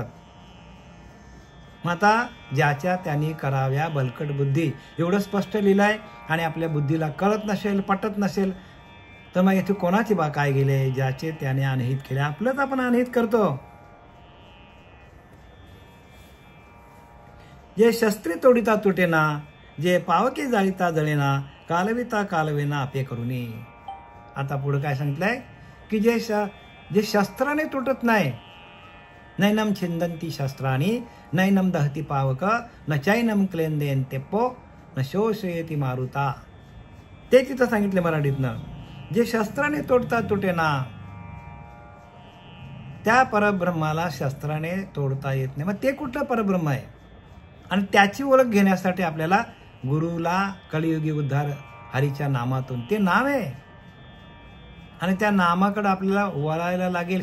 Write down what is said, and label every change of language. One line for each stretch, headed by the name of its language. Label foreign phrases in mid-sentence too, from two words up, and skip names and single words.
Marathi: मग आता ज्याच्या त्यांनी कराव्या बलकट बुद्धी, एवढं स्पष्ट लिहिलं आहे. आणि आपल्या बुद्धीला कळत नसेल, पटत नसेल, तर मग इथे कोणाची बा काय गेले? ज्याचे त्याने अनहित केले, आपलंच आपण अनहित करतो. जे शस्त्रे तोडिता तुटेना, जे पावके जाळीता जळेना, कालविता कालवेना आपे करुनी. आता पुढे काय सांगितलंय की जे शस्त्राने तुटत नाही,
Sanskrit: नैनम छिंदंती शस्त्राणी नैनम दहती पावक न चैनम क्लेंदेन तेप्पो न शोषयती मारुता.
Marathi: ते तिथं सांगितले मराठीतनं. जे शस्त्राने तोडता तुटेना, त्या परब्रह्माला शस्त्राने तोडता येत नाही. मग ते कुठलं परब्रह्म आहे? आणि त्याची ओळख घेण्यासाठी आपल्याला गुरुला कलियुगी उद्धार हरीच्या नामातून, ते नाव आहे आणि त्या नामाकडे आपल्याला वळायला लागेल.